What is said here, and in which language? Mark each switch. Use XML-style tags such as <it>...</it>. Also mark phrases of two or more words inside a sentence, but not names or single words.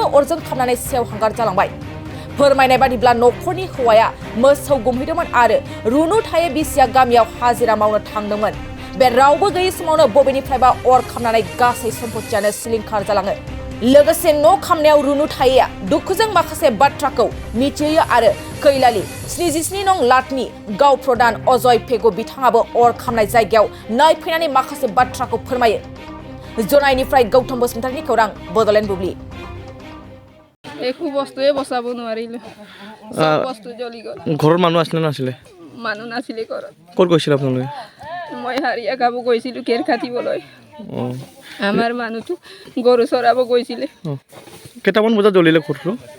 <brx>अरजों खामनानै सेवहांगार जालांबाय फोरमायनाय बादिब्ला नखरनि हौवाया मोसौ गुमहैदोंमोन आरो रुनु थाये बिसिया गामियाव हाजिरा मावनो थांदोंमोन बे रावबो गैयै समावनो बबेनिफ्रायबा अर खामनानै गासै सम्पथियानो सिलिंखार जालाङो लोगोसे न' खामनायाव रुनु थायेया दुखुजों माखासे बाथ्राखौ मिथियो आरो कैलालि 77 नं लाटनि गाव प्रधान अजय पेगु बिथाङाबो अर खामनाय जायगायाव नायफैनानै माखासे बाथ्राखौ फोरमायो जनायनिफ्राय गौतम बसुमतारीनि खौरां बडलेण्ड बुब्लि</brx> <as>একো বস্তুৱে বচাব নোৱাৰিলো সব বস্তু জ্বলি গ'ল ঘৰৰ মানুহ আছিল নাছিলে মানুহ নাছিলে ঘৰত ক'ত গৈছিল আপোনালোকে মই হাৰিয়া গাব গৈছিলো কেৰ কাটিবলৈ আমাৰ মানুহটো গৰু চৰাব গৈছিলে কেইটামান বজাত জ্বলিলে ঘৰটো</as>